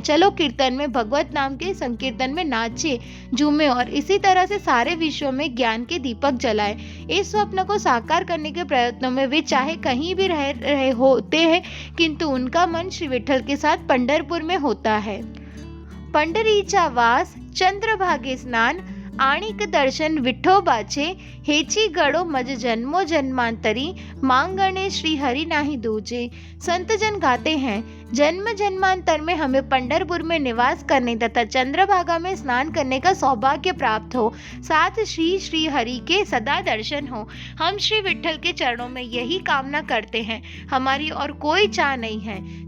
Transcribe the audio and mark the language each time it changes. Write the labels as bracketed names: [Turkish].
[Hindi] चलो कीर्तन में भगवत नाम के संकीर्तन में नाचे, झूमे और इसी तरह से सारे विश्व में ज्ञान के दीपक जलाए। इस स्वप्न को साकार करने के प्रयत्नों में वे चाहे कहीं भी रह रहे होते हैं, किंतु उनका मन श्री विठल के साथ पंढरपुर में होता है। [Marathi] पंढरीचा वास, चंद्रभागे स्नान, आणिक दर्शन विठोबाचे, हेची गडो मज जन्मो जन्मांतरी, मांगणे श्री हरि नाही दूजे। [Hindi] संत जन गाते हैं, जन्म जन्मांतर में हमें पंढरपुर में निवास करने तथा चंद्रभागा में स्नान करने का सौभाग्य प्राप्त हो, साथ श्री श्री हरि के सदा दर्शन हो। हम श्री विठल के चरणों में यही कामना करते हैं। हमारी और कोई चाह नहीं है।